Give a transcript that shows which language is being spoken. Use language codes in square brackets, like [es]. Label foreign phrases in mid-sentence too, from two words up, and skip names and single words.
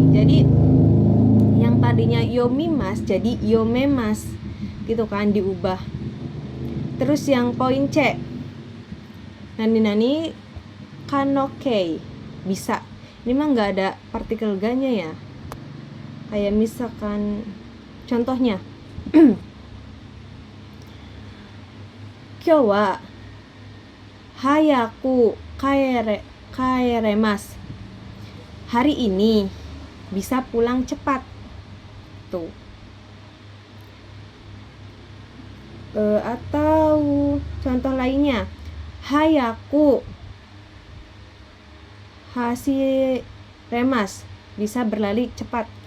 [id] Jadi yang tadinya yomimas jadi yomemas gitu kan, diubah. Terus yang poin C, [ja] nani kanokei, [id] bisa. Ini mah nggak ada partikel ga-nya ya. Kayak misalkan contohnya [ja] 今日は早く帰れます. [id] Hari ini bisa pulang cepat. Tuh. Atau contoh lainnya, [ja] 早く走れます, [id] bisa berlari cepat.